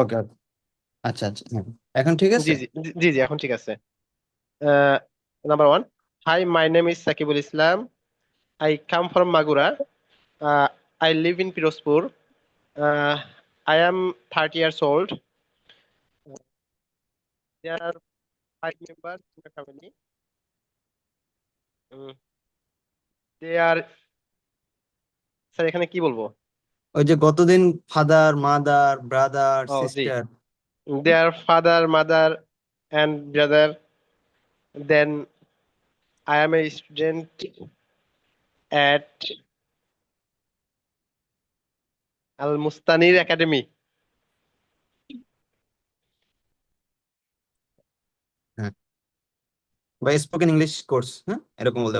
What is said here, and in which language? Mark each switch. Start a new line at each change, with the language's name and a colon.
Bangla: ওকে, আচ্ছা আচ্ছা, হ্যাঁ, এখন ঠিক জি আছে। জি জি জি জি, এখন ঠিক আছে।
English: Number one, hi my name is Sakibul Islam, I come from Magura, I live in Pirojpur, I am 30 years old. There are 5 members in the family. They are,
Bangla: sir এখানে কি বলবো? ওই যে গতদিন father mother brother O G,
English: Sister. their father, mother, and brother. Then I am a student at Al Mustanir Academy.
Bangla: হ্যাঁ, বা spoken English course, হ্যাঁ এরকম বলতে